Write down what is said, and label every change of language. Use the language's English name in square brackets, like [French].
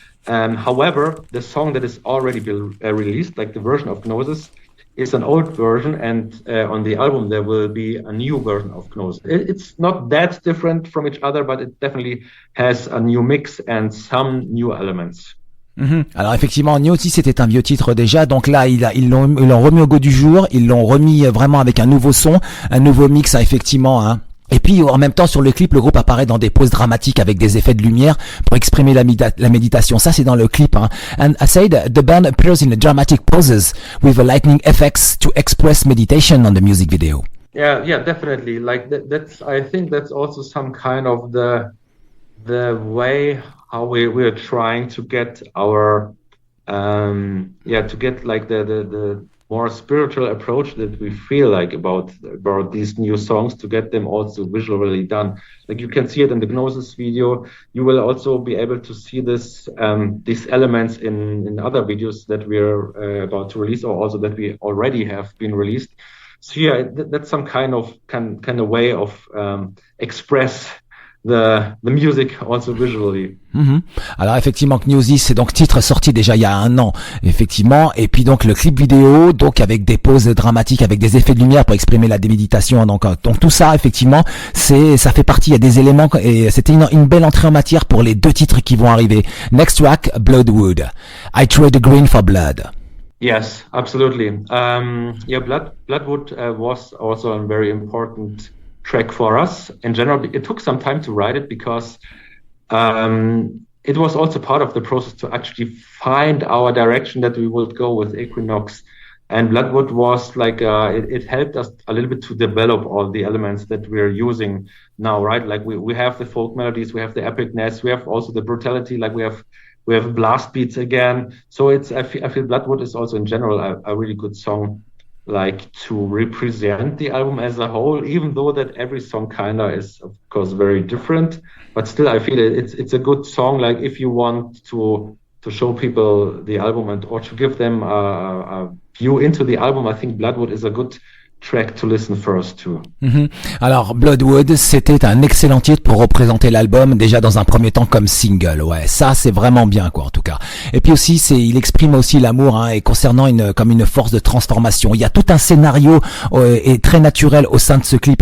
[English] However, the song that is already been released, like the version of Gnosis, is an old version, and on the album there will be a new version of Gnosis. It's not that different from each other, but it definitely has a new mix and some new elements. [French] Alors effectivement, Gnosis c'était un vieux titre déjà, donc là ils l'ont remis au goût du jour, ils l'ont remis vraiment avec un nouveau son, un nouveau mix effectivement. Et puis en même temps sur le clip, le groupe apparaît dans des poses dramatiques avec des effets de lumière pour exprimer la méditation. Ça c'est dans le clip. [English] And I said the band appears in the dramatic poses with the lightning effects to express meditation on the music video. Yeah, definitely. Like that's I think that's also some kind of the way how we're trying to get our to get like the more spiritual approach that we feel like about these new songs, to get them also visually done. Like you can see it in the Gnosis video. You will also be able to see this these elements in other videos that we're about to release, or also that we already have been released. So yeah, that's some kind of way of express the music also visually. [French] Alors effectivement, Gnosis, c'est donc titre sorti déjà il y a 1 an, effectivement, et puis donc le clip vidéo, donc avec des poses dramatiques, avec des effets de lumière pour exprimer la déméditation, donc tout ça effectivement, ça fait partie, il y a des éléments, et c'était une belle entrée en matière pour les 2 titres qui vont arriver. [English] Next track, Bloodwood, I Trade Green for Blood. Yes, absolutely. Bloodwood was also a very important track for us. In general, it took some time to write it because it was also part of the process to actually find our direction that we would go with Equinox. And Bloodwood was like, it helped us a little bit to develop all the elements that we're using now, right? Like we have the folk melodies, we have the epicness, we have also the brutality, like we have We have blast beats again. So I feel Bloodwood is also in general a really good song, like to represent the album as a whole, even though that every song kinda is of course very different, but still I feel it's a good song, like if you want to show people the album or to give them a view into the album, I think Bloodwood is a good track to listen first to. [French] Alors Bloodwood, c'était un excellent titre pour représenter l'album, déjà dans un premier temps comme single. Ouais, ça c'est vraiment bien quoi en tout cas. Et puis aussi il exprime aussi l'amour et concernant comme une force de transformation. Il y a tout un scénario et très naturel au sein de ce clip.